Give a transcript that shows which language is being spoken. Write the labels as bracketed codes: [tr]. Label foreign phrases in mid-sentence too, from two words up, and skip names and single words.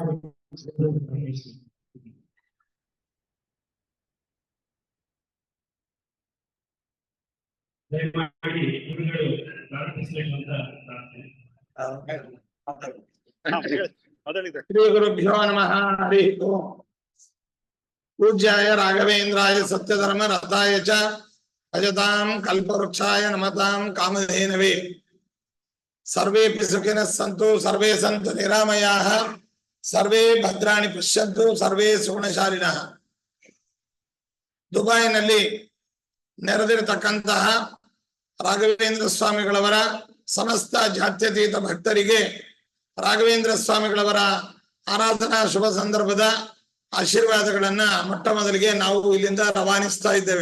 [kn] ದಯಮಾಡಿ ಗುರುಗಳು ಪ್ರಾರ್ಥಿಸಬೇಕು ಅಂತ ಪ್ರಾರ್ಥನೆ. [sa] ಶ್ರೀ ಗುರುಭ್ಯೋ ನಮಃ. ಹರಿ ಓಂ. ಪೂಜ್ಯಾಯ ರಾಘವೇಂದ್ರಾಯ ಸತ್ಯಧರ್ಮ ರಥಾಯ ಚ ಭಜತಾಂ ಕಲ್ಪವೃಕ್ಷಾಯ ನಮತಾಂ ಕಾಮಧೇನವೇ. ಸರ್ವೇಪಿ ಸುಖಿನಃ ಸಂತು, ಸರ್ವೇ ಸಂತು ನಿರಾಮಯಾಃ, ಸರ್ವೇ ಭದ್ರಾಣಿ ಪಶ್ಯಂತು, ಸರ್ವೇ ಸುಗುಣಶಾಲಿನಃ. [kn] ದುಬೈನಲ್ಲಿ ನೆರೆದಿರತಕ್ಕಂತಹ ರಾಘವೇಂದ್ರ ಸ್ವಾಮಿಗಳವರ ಸಮಸ್ತ ಜಾತ್ಯತೀತ ಭಕ್ತರಿಗೆ ರಾಘವೇಂದ್ರ ಸ್ವಾಮಿಗಳವರ ಆರಾಧನಾ ಶುಭ ಸಂದರ್ಭದ ಆಶೀರ್ವಾದಗಳನ್ನ ಮೊಟ್ಟ ಮೊದಲಿಗೆ ನಾವು ಇಲ್ಲಿಂದ ರವಾನಿಸ್ತಾ ಇದ್ದೇವೆ.